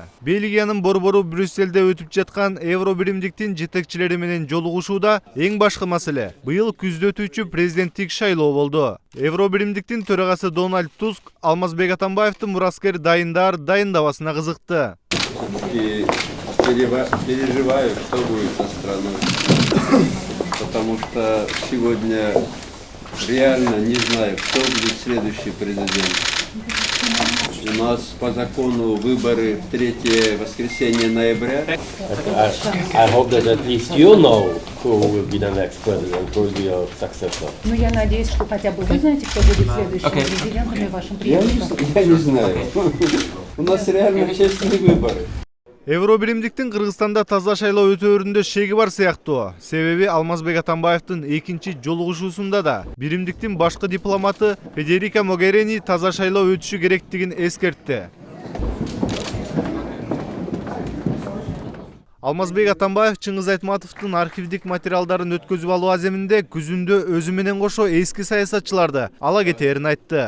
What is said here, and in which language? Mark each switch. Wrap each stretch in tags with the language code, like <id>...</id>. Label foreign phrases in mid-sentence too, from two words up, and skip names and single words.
<ky>Бельгиянын борбору Брюсселде өтүп жаткан Евробиримдиктин жетекчилери менен жолугушууда эң башкы маселе быйыл күздө өтүүчү президенттик шайлоо болду. Евробиримдиктин төрагасы Дональд Туск Алмазбек Атамбаевдин мураскер дайындабасына кызыкты.</ky> <ru>Переживаю, что будет со страной. Потому что сегодня реально не знаю, кто будет следующий президент. У нас по закону выборы в 3 воскресенье ноября.</ru> <en>I hope that at least you know who will be the next president, who will be your successor.</en> <ru>Ну, я надеюсь, что хотя бы вы знаете, кто будет следующим президентом и вашим преемником. Я не знаю. У нас реально честные выборы.</ru> <ky>Евробиримдиктин Кыргызстанда таза шайлоо өтөөрүндө шеги бар сыяктуу. Себеби Алмазбек Атамбаевдин 2-чи жолугушуусунда да биримдиктин башкы дипломаты Федерика Могерини таза шайлоо өтүшү керектигин эскертти. Алмазбек Атамбаев Чыңгыз Айтматовдун архивдик материалдарын өткөзүп алуу аземинде күзүндө өзү менен кошо эски саясатчыларды ала кетээрин айтты.</ky>